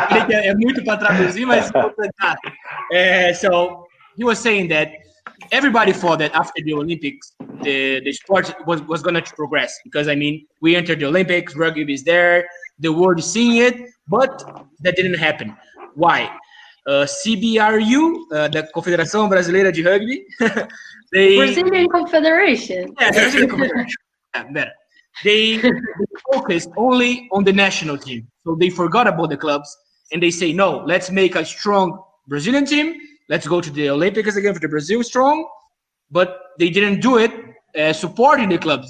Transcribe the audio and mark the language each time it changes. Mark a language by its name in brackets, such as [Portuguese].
[Portuguese] É muito para traduzir, mas vou tentar. [English] So he was saying that everybody thought that after the Olympics, the sport was going to progress because, I mean, we entered the Olympics, rugby is there, the world is seeing it, but that didn't happen. Why? [Portuguese] CBRU, da Confederação Brasileira de Rugby, [English] Brazilian Confederation. Yeah, the Brazilian Confederation. Yeah, better. They focused only on the national team, so they forgot about the clubs, and they say, no, let's make a strong Brazilian team. Let's go to the Olympics again for the Brazil strong, but they didn't do it supporting the clubs.